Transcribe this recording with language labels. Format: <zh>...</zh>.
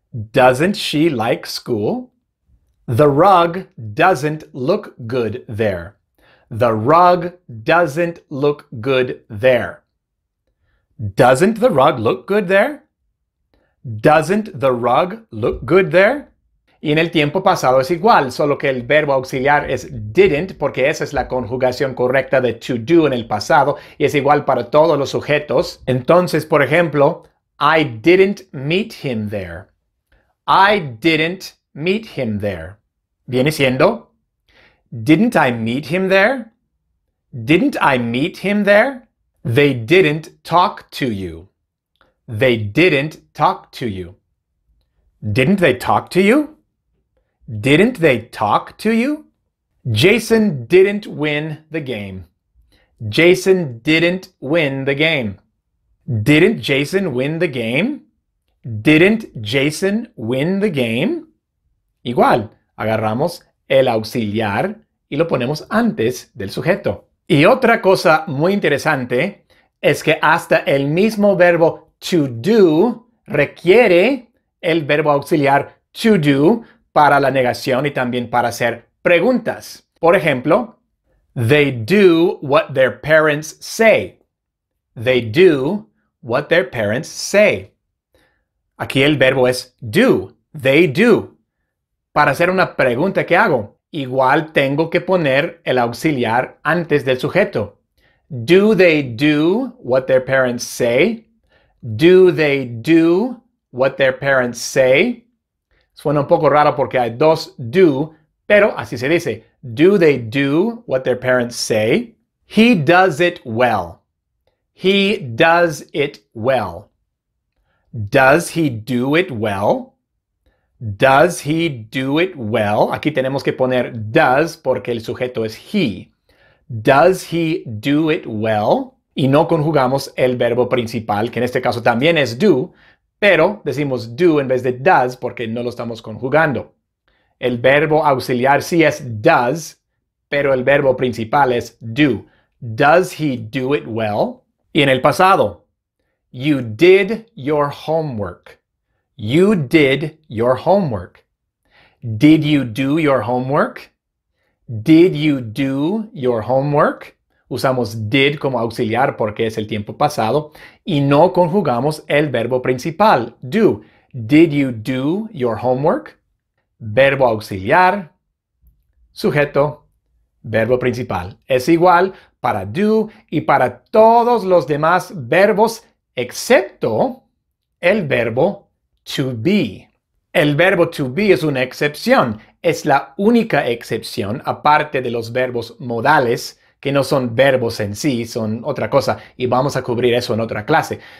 <en>Doesn't she like school? The rug doesn't look good there. The rug doesn't look good there. Doesn't the rug look good there? Doesn't the rug look good there?</en> <es>Y en el tiempo pasado es igual, solo que el verbo auxiliar es didn't, porque esa es la conjugación correcta de to do en el pasado, y es igual para todos los sujetos. Entonces, por ejemplo,</es> <en>I didn't meet him there. I didn't meet him there.</en> <es>Viene siendo,</es> <en>didn't I meet him there? Didn't I meet him there? They didn't talk to you. They didn't talk to you. Didn't they talk to you? Didn't they talk to you? Jason didn't win the game. Jason didn't win the game. Didn't Jason win the game? Didn't Jason win the game?</en> <es>Igual, agarramos el auxiliar y lo ponemos antes del sujeto. Y otra cosa muy interesante es que hasta el mismo verbo to do requiere el verbo auxiliar to do para la negación y también para hacer preguntas. Por ejemplo,</es> <en>they do what their parents say. They do what their parents say.</en> <es>Aquí el verbo es do.</es> <en>They do.</en> <es>Para hacer una pregunta, ¿qué hago? Igual tengo que poner el auxiliar antes del sujeto.</es> <en>Do they do what their parents say? Do they do what their parents say?</en> <es>Suena un poco raro porque hay dos do, pero así se dice.</es> <en>Do they do what their parents say? He does it well. He does it well. Does he do it well? Does he do it well?</en> <es>Aquí tenemos que poner does porque el sujeto es he.</es> <en>Does he do it well?</en> <es>Y no conjugamos el verbo principal, que en este caso también es do, pero decimos do en vez de does porque no lo estamos conjugando. El verbo auxiliar sí es does, pero el verbo principal es do.</es> <en>Does he do it well?</en> <es>Y en el pasado,</es> <en>you did your homework. You did your homework. Did you do your homework? Did you do your homework?</en> <es>Usamos did como auxiliar porque es el tiempo pasado y no conjugamos el verbo principal, do.</es> <en>Did you do your homework?</en> <es>Verbo auxiliar, sujeto, verbo principal. Es igual para do y para todos los demás verbos excepto el verbo to be. El verbo to be es una excepción. Es la única excepción, aparte de los verbos modales, que no son verbos en sí, son otra cosa, y vamos a cubrir eso en otra clase.</es>